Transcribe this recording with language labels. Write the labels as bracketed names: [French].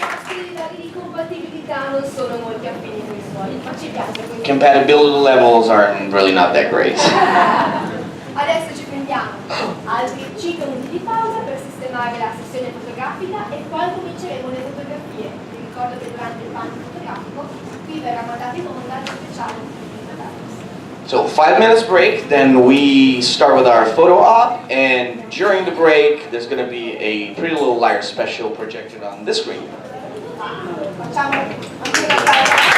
[Italian] I dati di compatibilità non sono molto affini con i suoi, ma ci piace. [English] Compatibility levels are really not that great. [Italian] Adesso ci prendiamo altri 5 minuti di pausa per sistemare la sessione fotografica e poi cominceremo le fotografie. Vi ricordo che durante il panno fotografico qui verrà mandato in onda lo speciale. [English] So 5 minutes break, then we start with our photo op, and during the break there's going to be a Pretty Little Liars special projected on this screen. [Italian] Facciamo anche la pausa.